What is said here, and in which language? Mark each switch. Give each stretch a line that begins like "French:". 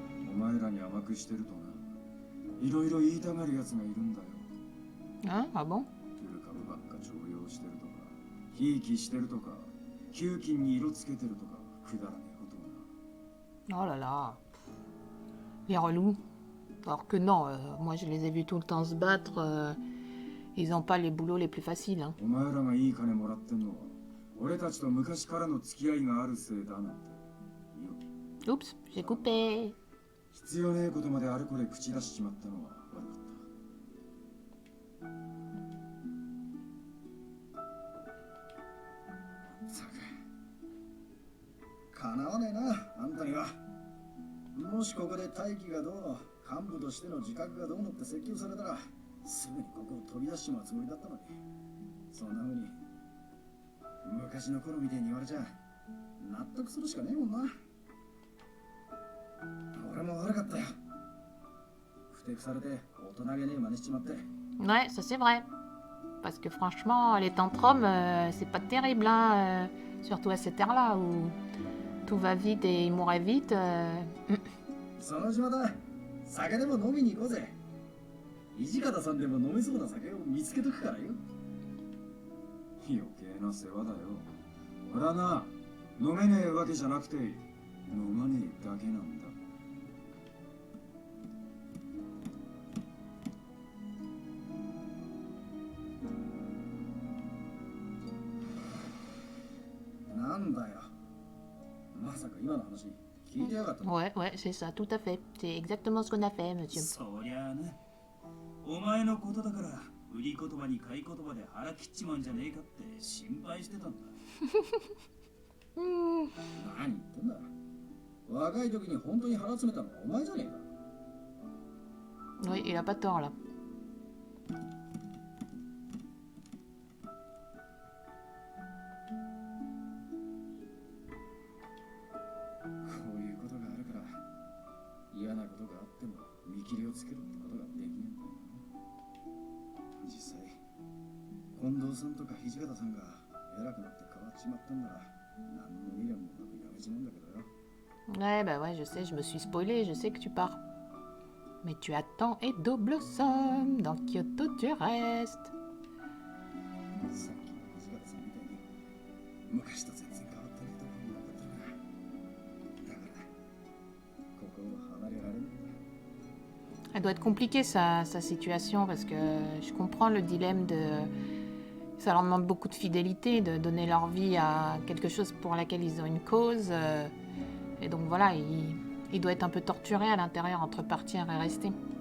Japanese: お前らに甘くしてるとな、いろいろ言いたがるやつがいるんだよ。
French: Hein? Ah bon?
Japanese: 古株ばっか重用してるとか、ひいきしてるとか、給金に色つけてるとか、くだらねえことをな。
French: Oh là là. Les relous. Alors que non, moi je les ai vus tout le temps se battre. Ils ont pas les boulots les plus faciles. Hein.
Japanese: お前らがいい金もらってんのは、俺たちと昔からの付き合いがあるせいだなんて。いいよ。
French: Oups, j'ai coupé.
Japanese: 必要ねえことまであれこれ口出しちまったのは悪かった。ったく、かなわねえな、あんたには。もしここで大輝がどうの、幹部としての自覚がどうのって説教されたら、すぐにここを飛び出しちまうつもりだったのに。そんな風に。昔の頃みてえに言われちゃ納得するしかねえもんな。俺も悪かったよ。ふてくされて大人げねえ真似しちまって。
French: Ouais, ça c'est vrai. Parce que franchement, les tantrums, c'est pas terrible, hein, surtout à cette ère-là où tout va vite et il mourrait vite.
Japanese: その島だ。酒でも飲みに行こうぜ。土方さんでも飲めそうな酒を見つけとくからよ。余計な世話だよ。俺はな、飲めねえわけじゃなくて飲まねえだけなんだ。なんだよ。まさか今の話聞いてやがったの？
French: Ouais, ouais, c'est ça, tout à fait. C'est exactement ce qu'on a fait, monsieur.
Japanese: そりゃあな、お前のことだから売り言葉に買い言葉で腹切っちまうんじゃねえかって心配してたんだ。何言ってんだ。若い時に本当に腹詰めたのはお前じゃねえか。
French: Oui, il a pas tort là.
Japanese: こういうことがあるから嫌なことがあっても見切りをつけるってことができねえんだよな。実際近藤さんとか土方さんが偉くなって変わっちまったんなら何の未練もなくやめちまうんだけどよ。
French: Ouais, bah ouais, je sais, je me suis spoilé, je sais que tu pars. Mais tu attends Edo Blossom, dans Kyoto tu restes.
Japanese: さっきの土方さんみたいに昔と全然変わってないところもなかったから。だからここを離れられないんだ。
French: Elle doit être compliquée sa situation parce que je comprends le dilemme de... Ça leur demande beaucoup de fidélité de donner leur vie à quelque chose pour laquelle ils ont une cause. Et donc voilà, il doit être un peu torturé à l'intérieur entre partir et rester.